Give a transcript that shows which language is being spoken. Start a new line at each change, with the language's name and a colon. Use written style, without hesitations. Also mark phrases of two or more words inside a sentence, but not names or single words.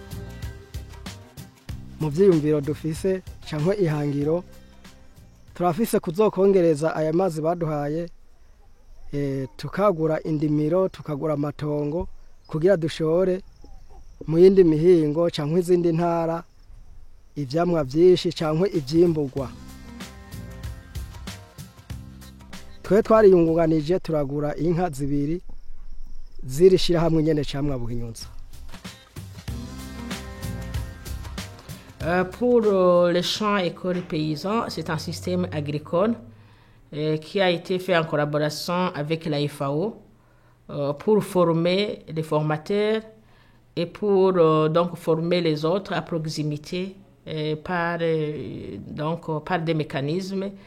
Rundi: Mu vyiyumviro dufise cankwe ihangiro turafise kuzokongereza aya mazi baduhaye, tukagura indimiro tukagura amatongo kugira dushore mu yindi mihingo cankwe izindi ntara ivyamwa vyinshi cankwe ivyimburwa. Twe twariyungunganije turagura inka 2 zirishira hamwe nyene camwa Buhinyuza.
French: Pour les champs écoles paysans, c'est un système agricole qui a été fait en collaboration avec la FAO pour former les formateurs et pour donc former les autres à proximité par des mécanismes